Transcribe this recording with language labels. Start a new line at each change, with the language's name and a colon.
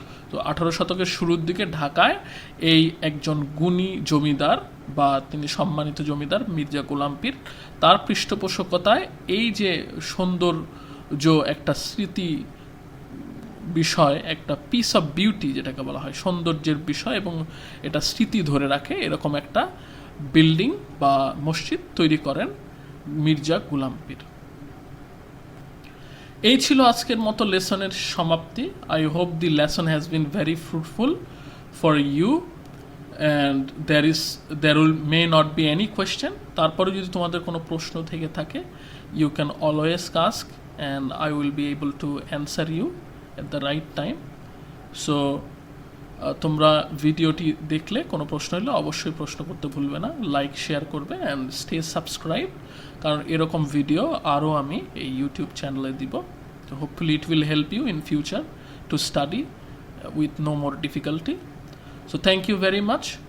Bangla: তো 18 শতকের শুরুর দিকে ঢাকায় এই একজন গুণী জমিদার বা তিনি সম্মানিত জমিদার মির্জা গোলাম পীর, তার পৃষ্ঠপোষকতায় এই যে সৌন্দর্য একটা স্মৃতি বিষয়, একটা পিস অফ বিউটি যেটাকে বলা হয় সৌন্দর্যের বিষয় এবং এটা স্মৃতি ধরে রাখে, এরকম একটা বিল্ডিং বা মসজিদ তৈরি করেন মির্জা গোলাম পীর। এই ছিল আজকের মতো লেসনের সমাপ্তি।
English: I hope the lesson has been very fruitful for you and there may not be any question.
Bangla: তারপরে যদি তোমাদের কোনো প্রশ্ন থেকে থাকে
English: you can always ask and I will be able to answer you at the right time.
Bangla: So তোমরা ভিডিওটি দেখলে কোনো প্রশ্ন হলে অবশ্যই প্রশ্ন করতে ভুলবে না, লাইক শেয়ার করবে
English: and stay subscribe,
Bangla: কারণ এরকম ভিডিও আরও আমি এই ইউটিউব চ্যানেলে দিব।
English: তো hopefully it will help you in future to study with no more difficulty. So thank you very much.